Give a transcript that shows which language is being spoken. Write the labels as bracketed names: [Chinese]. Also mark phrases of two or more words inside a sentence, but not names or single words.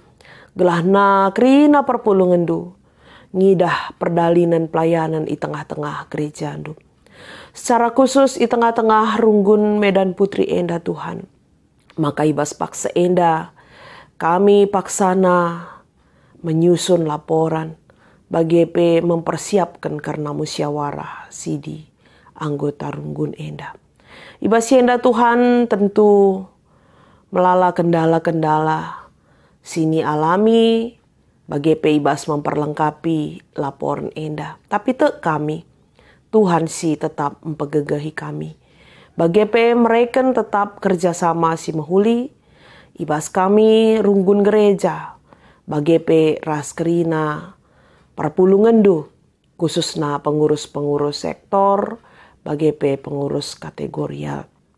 [Batak Karo] Gelahna kerina perpulungan du. Ngidah perdalinan pelayanan di tengah-tengah gereja du. Secara khusus di tengah-tengah runggun Medan Putri enda Tuhan. Maka ibas paksa enda kami paksana [Indonesian] menyusun laporan. Bagi mempersiapkan [Batak Karo] karena musyawarah sidi anggota runggun enda. Ibas enda Tuhan tentu melala kendala-kendala sini alami bagi ibas memperlengkapi laporan enda. [Indonesian] Tapi kami, [Batak Karo] Tuhan si tetap mempegegahi kami. Bagi mereka tetap kerjasama si mahuli, ibas kami runggun gereja. Bagi ras kerina perpulungan du, [Indonesian] khususnya pengurus-pengurus sektor, [Batak Karo] bagi pengurus kategorial.